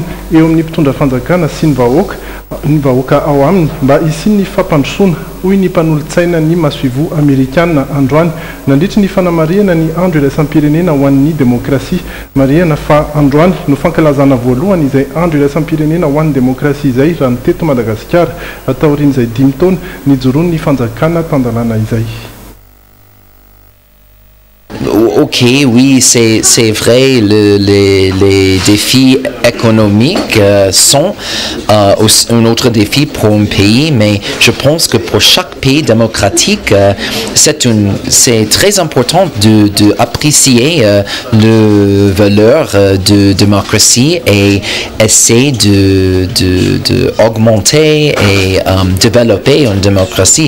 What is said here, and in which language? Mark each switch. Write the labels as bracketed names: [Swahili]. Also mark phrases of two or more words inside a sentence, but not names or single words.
[Malagasy] eo amin'ny mpitondra fanjakana sy ny vahoaka ao aminy mba hisiany ny fampandrosoana hoy ny mpanolontsaina ny masoivo amerikana androany nandritra ny fanamariana ny andro iraisam-pirenena ho an'ny demokrasia mariana fa androany no fankalazana voalohany izay andro iraisam-pirenena ho an'ny demokrasia izay raha ny teto Madagasikara ataorian'izay 5 taona nijoroany ny fanjakana tandalana izay. [French] Ok, oui, c'est vrai, les défis économiques sont un autre défi pour un pays, mais je pense que pour chaque pays démocratique, c'est très important d'apprécier le valeur de démocratie et essayer d'augmenter et développer une démocratie.